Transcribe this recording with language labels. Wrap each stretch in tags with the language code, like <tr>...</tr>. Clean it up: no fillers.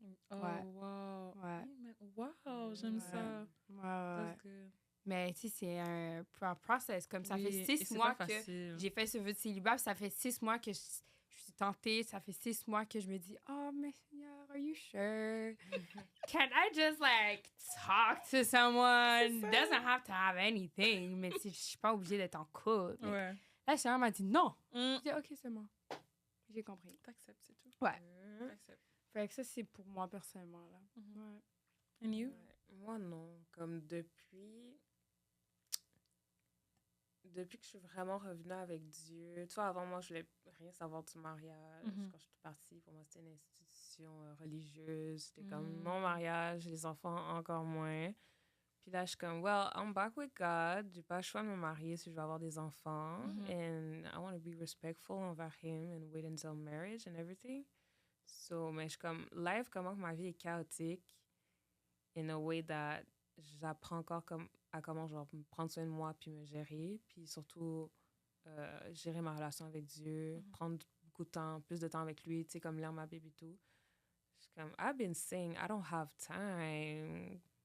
<en>Oh, wow.</en> <fr>Ouais. Wow, j'aime ça. Ouais.</fr> <en>That's good.</en> <fr>Mais tu sais, c'est un process. Comme ça fait 6 mois que j'ai fait ce vœu de célibat. Ça fait 6 mois que je suis tentée. Ça fait 6 mois que je me dis, oh, mais Seigneur, are you sure?</fr> <en>Can I just, like, talk to someone? Doesn't have to have anything.</en> <fr>Mais je suis pas obligée d'être en couple. Ouais. Là, Seigneur m'a dit non. J'ai dit, OK, c'est bon. J'ai compris. T'acceptes, c'est tout. Ouais. T'acceptes. Fait que ça, c'est pour moi, personnellement, là. Ouais.</fr> <en>And you?</en> <fr>Moi, non. Comme depuis que je suis vraiment revenue avec Dieu, tu vois, avant moi, je voulais rien savoir du mariage. Quand je suis partie, pour moi, c'était une institution religieuse. C'était comme non mariage, les enfants encore moins. Puis là, je suis comme,</fr> <en>well, I'm back with God.</en> <fr>J'ai pas le choix de me marier si je veux avoir des enfants.</fr> <en>And I want to be respectful envers him and wait until marriage and everything.</en> <fr>So, mais je suis comme, live, comment ma vie est chaotique</fr> <en>in a way that</en> <fr>j'apprends encore à comment genre me prendre soin de moi puis me gérer, puis surtout gérer ma relation avec Dieu, prendre beaucoup de temps, plus de temps avec lui, tu sais, comme lire ma Bible et tout. Je suis comme,</fr> <en>I've been saying, I don't have time.</en>